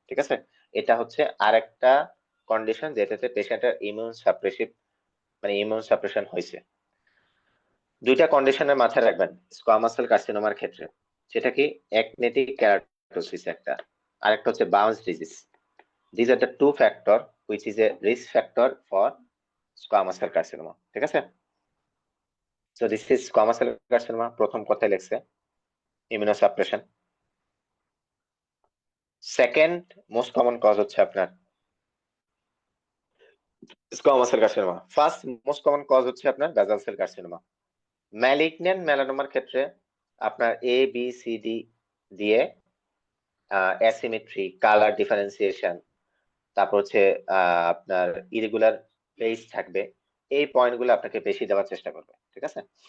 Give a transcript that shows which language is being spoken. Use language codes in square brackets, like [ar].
[bn] ঠিক আছে, এটা হচ্ছে আরেকটা কন্ডিশন যেটাতে পেশেন্টের ইমিউন সাপ্রেসিভ মানে ইমিউন সাপ্রেশন হয়েছে। দুইটা কন্ডিশনের মাথায় রাখবেন স্কোয়ামাস সেল কার্সিনোমার ক্ষেত্রে, সেটা কি অ্যাকনেটিক কেরাটোসিস একটা, আরেকটা হচ্ছে bounce disease. [en] These are the two factor which is a risk factor for squamous cell carcinoma. [bn] ঠিক আছে। [en] So this is squamous cell carcinoma, [bn] প্রথম কথায় লেখছে [en] immunosuppression. [bn] Second most common cause হচ্ছে আপনার squamous cell carcinoma। First most common cause হচ্ছে আপনার basal cell carcinoma. Malignant মেলানোমার ক্ষেত্রে আপনার এ বি সি ডি দিয়ে অ্যাসিমেট্রি, কালার ডিফারেন্সিয়েশন, তারপর হচ্ছে আপনার ইরেগুলার ফেস থাকবে, এই পয়েন্টগুলো আপনাকে বেশি দেওয়ার চেষ্টা করবে। ঠিক আছে।